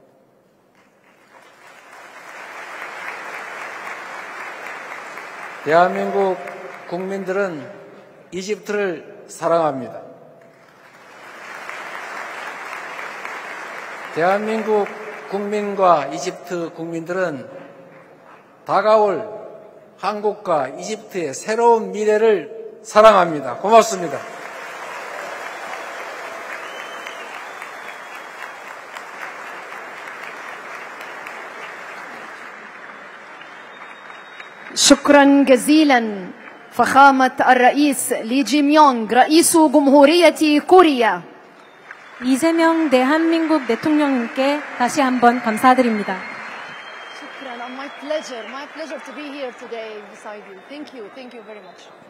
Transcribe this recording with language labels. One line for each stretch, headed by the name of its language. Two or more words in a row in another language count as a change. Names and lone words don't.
Korean: 대한민국 국민들은 이집트를 사랑합니다. 대한민국 국민과 이집트 국민들은 다가올 한국과 이집트의 새로운 미래를 사랑합니다. 고맙습니다.
Arabic: شكرا جزيلا فخامة الرئيس لي جي ميونغ رئيس جمهورية كوريا.
Korean: 이재명 대한민국 대통령님께 다시 한번 감사드립니다.
Arabic: شكرا.
English: My pleasure to be here today beside you. Thank you very much.